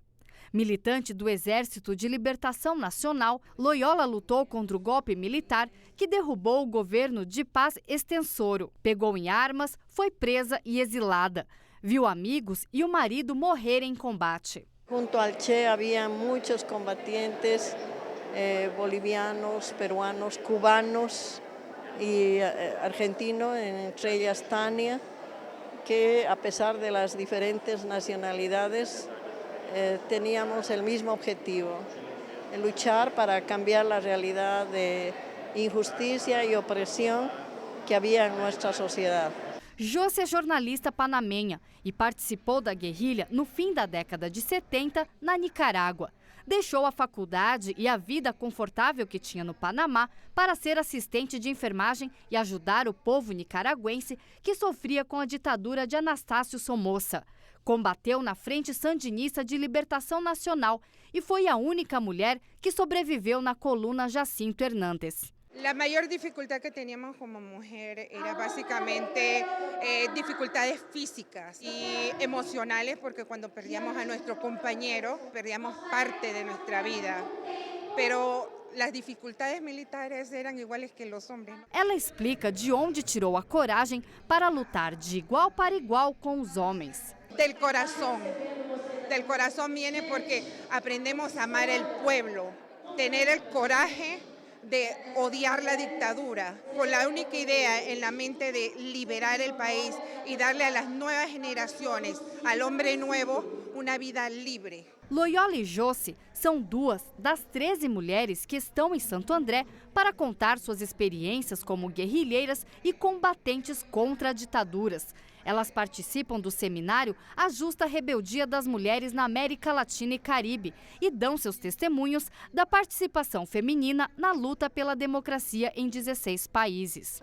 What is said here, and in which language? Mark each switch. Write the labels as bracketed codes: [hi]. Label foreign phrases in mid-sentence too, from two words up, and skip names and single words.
[pt] Militante do Exército de Libertação Nacional, Loyola lutou contra o golpe militar que derrubou o governo de Paz Extensoro. Pegou em armas, foi presa e exilada. Viu amigos e o marido morrerem em combate. Junto ao Che havia muitos combatientes bolivianos, peruanos, cubanos e argentinos, [es] entre ellas Tania, que a pesar de las diferentes nacionalidades teníamos el mismo objetivo, luchar para cambiar la realidad de injusticia y opresión que había en nuestra sociedad. [pt] Josi é jornalista panamenha e participou da guerrilha no fim da década de 70 na Nicarágua. Deixou a faculdade e a vida confortável que tinha no Panamá para ser assistente de enfermagem e ajudar o povo nicaragüense que sofria com a ditadura de Anastácio Somoza. Combateu na Frente Sandinista de Libertação Nacional e foi a única mulher que sobreviveu na coluna Jacinto Hernández. [es] La mayor dificultad que teníamos como mujer era básicamente dificultades físicas y emocionales, porque cuando perdíamos a nuestro compañero, perdíamos parte de nuestra vida. Pero las dificultades militares eran iguales que los hombres. [pt] Ela explica de onde tirou a coragem para lutar de igual para igual com os homens. [es] Del corazón viene porque aprendemos a amar el pueblo, tener el coraje de odiar la dictadura, con la única idea en la mente de liberar el país y darle a las nuevas generaciones, al hombre nuevo, una vida libre. [pt] Loyola e Josi são duas das 13 mulheres que estão em Santo André para contar suas experiências como guerrilheiras e combatentes contra ditaduras. Elas participam do seminário A Justa Rebeldia das Mulheres na América Latina e Caribe e dão seus testemunhos da participação feminina na luta pela democracia em 16 países.